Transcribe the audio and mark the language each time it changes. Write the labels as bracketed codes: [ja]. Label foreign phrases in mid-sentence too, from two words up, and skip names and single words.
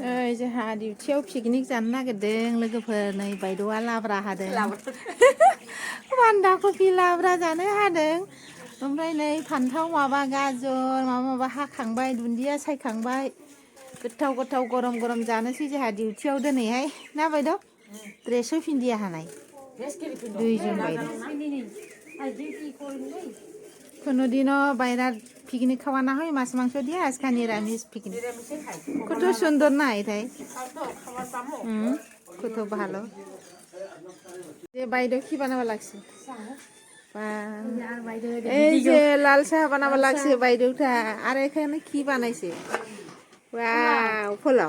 [brx] जोंहा डिउटियाव पिकनिक जानो नागिरदों लोगोफोर नै बायद'आ लाब्रा हादों बान्दा कफि लाब्रा जानो हादों ओमफ्राय नै फान्थाव माबा गाजर माबा हाखांबाय दुन्दिया सायखांबाय गोथाव गोथाव गरम गरम जानोसै जोंहा डिउटियाव दिनैहाय ना बायद' ड्रेस होफिनदिया हानाय दुइजन बायद' [bn] কোনোদিনও বাইরা পিকনিক খাওয়া না হয় মাছ মাংস দিয়ে আজকে নিরামিষ পিকনিক কত সুন্দর না এটাই কত ভালো যে বাইরে কি বানাবা লাগছে এই যে লাল চাহ বানাবা লাগছে বাইরেটা আর এখানে কি বানাইছে ওয়াও পোলাও